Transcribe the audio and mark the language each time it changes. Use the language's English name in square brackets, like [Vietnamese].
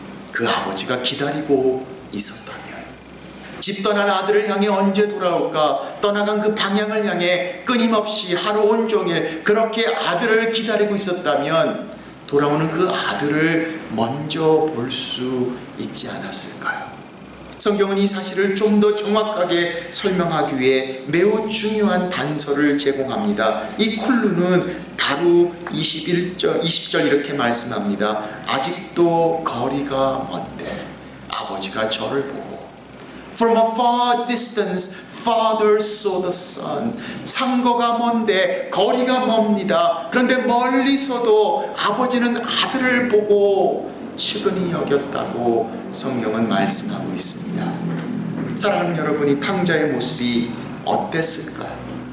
[Korean] 그 아버지가 기다리고 있었다면, 집 떠난 아들을 향해 언제 돌아올까 떠나간 그 방향을 향해 끊임없이 하루 온종일 그렇게 아들을 기다리고 있었다면 돌아오는 그 아들을 먼저 볼 수 있지 않았을까요? 성경은 이 사실을 좀 더 정확하게 설명하기 위해 매우 중요한 단서를 제공합니다. 이 콜루는 다루 20절 이렇게 말씀합니다. 아직도 거리가 먼데 아버지가 저를 보고 [English] From a far distance, Father saw the Son. [Korean] 상거가 먼데 거리가 멉니다. 그런데 멀리서도 아버지는 아들을 보고 측은히 여겼다고 성경은 말씀하고 있습니다. 사랑하는 여러분이 탕자의 모습이 어땠을까요?